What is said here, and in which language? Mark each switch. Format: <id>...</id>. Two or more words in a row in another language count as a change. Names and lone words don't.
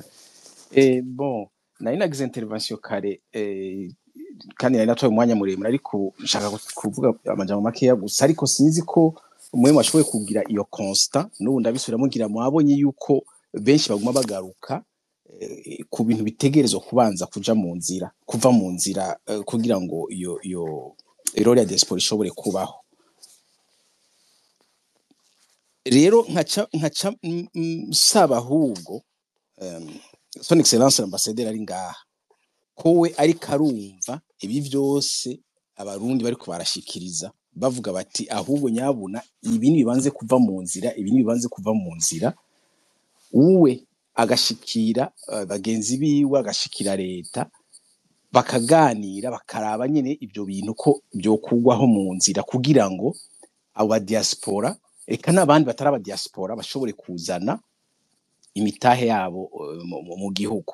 <rn>Bon, nari nagize intervention kare kandi nari natoye umwanya muremure ariko nshaka kuvuga amajambo makeya gusa ariko sinzi ko umwe mwashoboye kugira iyo constant n'ubu ndabisubiramo ngira mwabonye yuko benshi baguma bagaruka ku bintu bitegerezwa kubanza kuva mu nzira kugira ngo iyo role ya diaspora ishobore kubaho. Rero nkaca saba ahubwo</rn> <fr>son excellence l'ambassadeur</fr> <rn>ari ngaha kowe ariko arumva ibi byose abarundi bariko barashikiriza bavuga bati ahubwo nyabuna ibi nibanze kuva mu nzira uwe agashikira bagenzi biwe agashikira leta bakaganira bakaraba nyene ibyo bintu ko byokugwaho mu nzira kugira ngo aba diaspora eka n'abandi bataraba diaspora bashobore kuzana imitahe yabo mu gihugu.</rn>